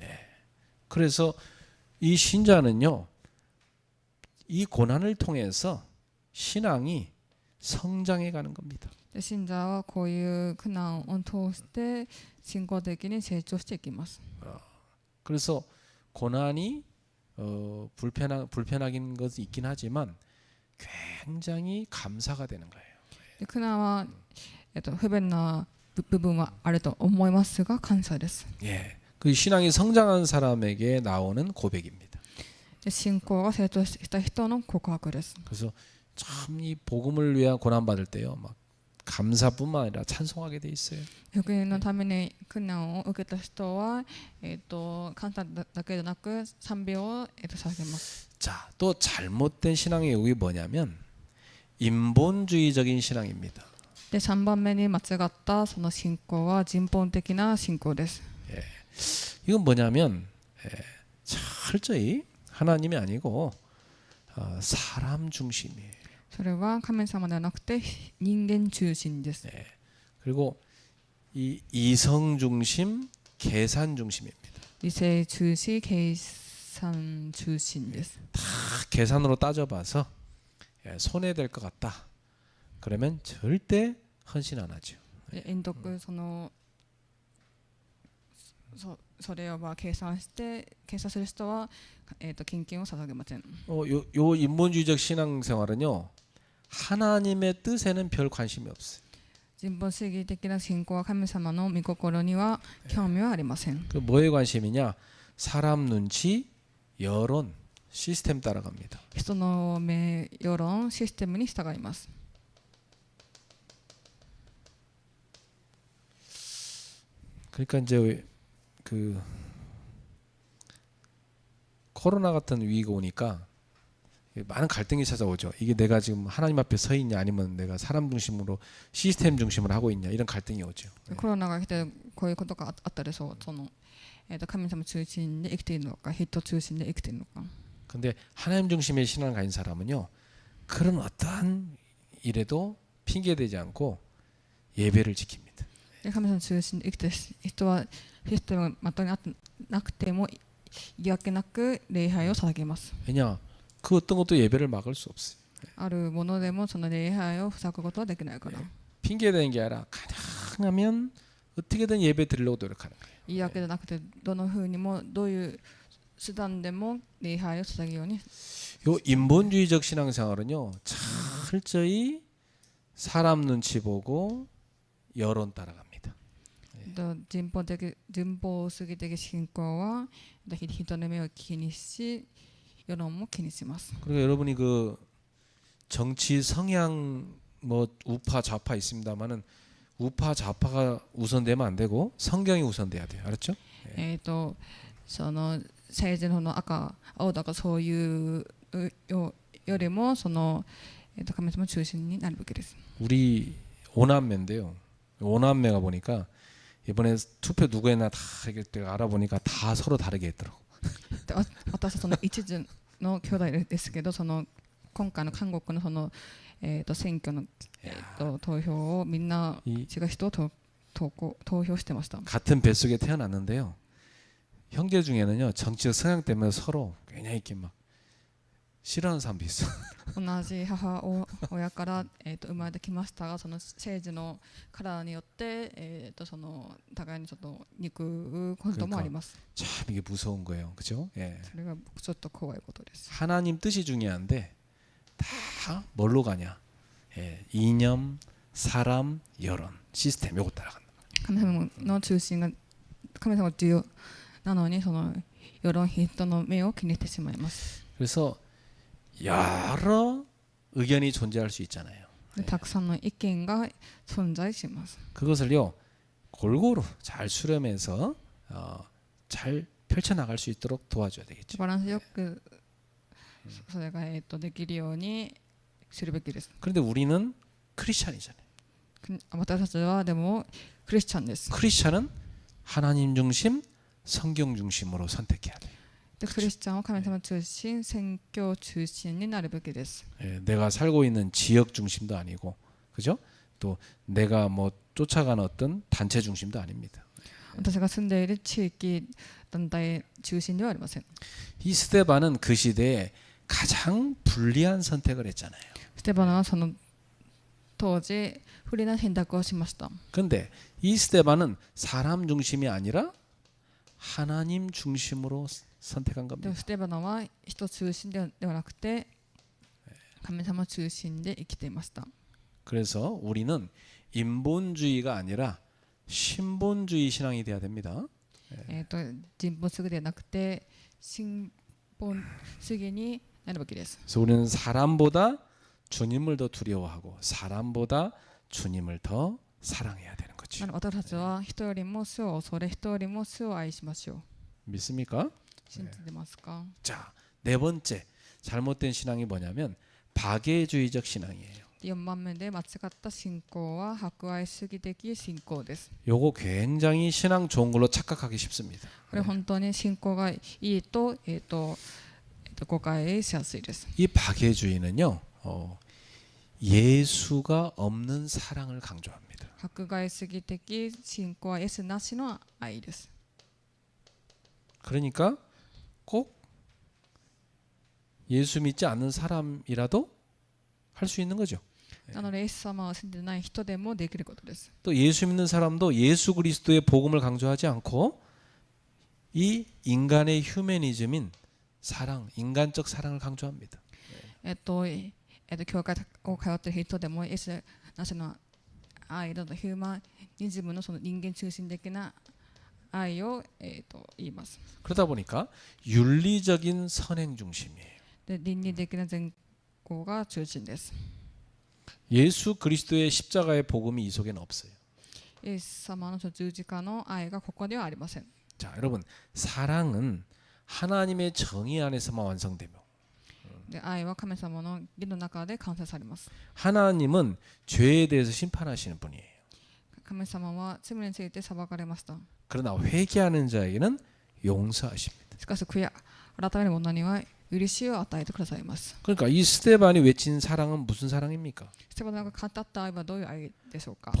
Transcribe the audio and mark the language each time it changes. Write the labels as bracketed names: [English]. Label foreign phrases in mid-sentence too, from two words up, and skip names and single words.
[Korean] 그래서 이 신자는요 이 고난을 통해서 신앙이 성장해 가는 겁니다. [Japanese] で信者はこういう苦難を通して信仰的に成長していきます。 [Korean] 그래서 고난이 불편하긴 것이 있긴 하지만 굉장히 감사가 되는 거예요. [Japanese] で苦難は、不便な部分はあると思いますが感謝です。 [Korean] 예, 그 신앙이 성장한 사람에게 나오는 고백입니다. [Japanese] で信仰が成長した人の告白です。 [Korean] 그래서 참 이 복음을 위한 고난 받을 때요, 막 감사뿐만 아니라 찬송하게 돼 있어요. [Japanese] 福音のために苦難を受けた人は、簡単だけでなく賛美を、捧げます。 [Korean] 자, 또 잘못된 신앙의 의혹이 뭐냐면 인본주의적인 신앙입니다. [Japanese] で3番目に間違ったその信仰は人本的な信仰です。 [Korean] 이건 뭐냐면 철저히 하나님이 아니고 사람 중심이에요. [Japanese] それは神様ではなくて人間中心です。 [Korean] 그리고 이 이성 중심, 계산 중심입니다. [Japanese] 理性中心、計算中心です。 [Korean] 다 계산으로 따져봐서 손해될 것 같다. 그러면 절대 헌신 안 하죠. [Japanese] 遠徳それを計算する人は、献金を捧げません。 [Korean] 요 인본주의적 신앙생활은요 하나님의 뜻에는 별 관심이 없어요. [Japanese] 人本主義的な信仰は神様の御心には興味はありません。 [Korean] 그 뭐에 관심이냐? 사람 눈치, 여론, 시스템 따라갑니다. [Japanese] 人の目、世論、システムに従います。 [Korean] 그러니까 이제 그 코로나 같은 위기가 오니까 많은 갈등이 찾아오죠. 이게 내가 지금 하나님 앞에 서 있냐 아니면 내가 사람 중심으로 시스템 중심으로 하고 있냐 이런 갈등이 오죠. [Japanese] コロナが来てこういうことがあったでしょう。神様中心で生きているのか、人中心で生きているのか。 [Korean] 근데 하나님 중심의 신앙을 가진 사람은요. 그런 어떠한 일에도 핑계대지 않고 예배를 지킵니다. [Japanese] で神様中心で生きている人はシステムが全くなくても嫌気なく礼拝を捧げます。 [Korean] 왜냐? 그 어떤 것도 예배를 막을 수 없어요. [Japanese] あるものでもその礼拝を塞ぐことはできないから。 [Korean] 핑계대는 게 아니라 가능하면 어떻게든 예배 드리려고 노력하는 거예요. [Japanese] 嫌気じゃなくてどの風にもどういう手段でも礼拝を捧げるように。 [Korean] 요 인본주의적 신앙생활은요 철저히 사람 눈치 보고 여론 따라갑니다. [Japanese] 人本主義的信仰は人の目を気にし世論も気にします。 [Korean] 그러니까 여러분이 그 정치 성향 뭐 우파 좌파 있습니다만은 우파 좌파가 우선되면 안 되고 성경이 우선돼야 돼요. 알았죠? [Japanese] その政治の赤青だかそういうよりも神様中心になるべきです。 [Korean] 우리 오남매인데요. 오남매가 보니까 이번에 투표 누구 했나 다 이렇게 알아보니까 다 서로 다르게 했더라고. [Japanese] で私はその一途の兄弟ですけど、今回の韓国の選挙の投票をみんな違う人を投票してました。 [Korean] 같은 뱃속에 태어났는데요. 형제 중에는요 정치적 성향 때문에 서로 굉장히 이렇게 막 싫어하는 사람도 있어. [Japanese] 同じ母親から、生まれてきましたが、その政治のカラーによって、互いにちょっと憎うこともあります。 [Korean] 참 이게 무서운 거예요, 그죠? 예. [Japanese] それがちょっと怖いことです。 [Korean] 하나님 뜻이 중요한데 다 뭘로 가냐? 예, 이념, 사람, 여론, 시스템 요거 따라간다. [Japanese] 神様の中心が神様が重要なのに、その世論人の目を気にしてしまいます。 [Korean] 그래서 여러 의견이 존재할 수 있잖아요. [Japanese] たくさんの意見が存在します。 [Korean] 그것을요 골고루 잘 수렴해서 잘 펼쳐 나갈 수 있도록 도와줘야 되겠죠. [Japanese] バランスよくそれができるようにするべきです。 [Korean] 그런데 우리는 크리스찬이잖아요. [Japanese] 私たちはでもクリスチャンです。 [Korean] 크리스찬은 하나님 중심, 성경 중심으로 선택해야 돼요. [Japanese] でクリスチャンは神様中心、宣教中心になるべきです。 [Korean] 예, 내가 살고 있는 지역 중심도 아니고, 그죠? 또 내가 뭐 쫓아가는 어떤 단체 중심도 아닙니다. [Japanese] 私が住んでいる地域団体中心ではありません。 [Korean] 이 스데반은 그 시대에 가장 불리한 선택을 했잖아요. [Japanese] ステバナはその当時不利な選択をしました。 [Korean] 그런데 이 스데반은 사람 중심이 아니라 하나님 중심으로 선택한 [Japanese] で [Korean] 겁니다. [Japanese] もステバナは人中心ではなくて神様中心で生きていました。 [Korean] 그래서 우리는 인본주의가 아니라 신본주의 신앙이 돼야 됩니다. [Japanese] 人本主義ではなくて新本主義になるべきです。 [Korean] 그래서 우리는 사람보다 주님을 더 두려워하고 사람보다 주님을 더 사랑해야 되는 거죠. [Japanese] 私たちは人よりも主を恐れ、人よりも主を愛しましょう。 [Korean] 믿습니까? [Japanese] 信じてますか？ [Korean] 자, 네 번째 잘못된 신앙이 뭐냐면 박애주의적 신앙이에요. [Japanese] 4 番目で間違った信仰は博愛主義的信仰です。 [Korean] 요거 굉장히 신앙 좋은 걸로 착각하기 쉽습니다. [Japanese] これ本当に信仰がいいと、誤解しやすいです。 [Korean] 이 박애주의는요, 예수가 없는 사랑을 강조합니다. [Japanese] 迫害主義的信仰はイエスなしの愛です。 [Korean] 그러니까 꼭 예수 믿지 않는 사람이라도 할 수 있는 거죠. [Japanese] なのでイエス様を信じてない人でもできることです。 [Korean] 또 예수 믿는 사람도 예수 그리스도의 복음을 강조하지 않고 이 인간의 휴머니즘인 사랑, 인간적 사랑을 강조합니다. [Japanese] 教会を通っている人でもイエスなしの愛だとヒューマニズムのその人間中心的な愛を、言います。 [Korean] 그러다 보니까 윤리적인 선행 중심이에요. [Japanese] で倫理的な善行が中心です。 [Korean] 예수 그리스도의 십자가의 복음이 이 속에는 없어요. [Japanese] イエス様の十字架の愛がここにはありません。 [Korean] 자, 여러분, 사랑은 하나님의 정의 안에서만 완성되며 [Japanese] で愛は神様の義の中で完成されます。 [Korean] 하나님은 죄에 대해서 심판하시는 분이에요. [Japanese] 神様は罪について裁かれました。 [Korean] 그러나 회개하는 자에게는 용서하십니다. [Japanese] しかし悔や改める者には許しを与えてくださいます。 [Korean] 그러니까 이 스데반이 외친 사랑은 무슨 사랑입니까? [Japanese] ステファノが語った愛はどういう愛でしょうか？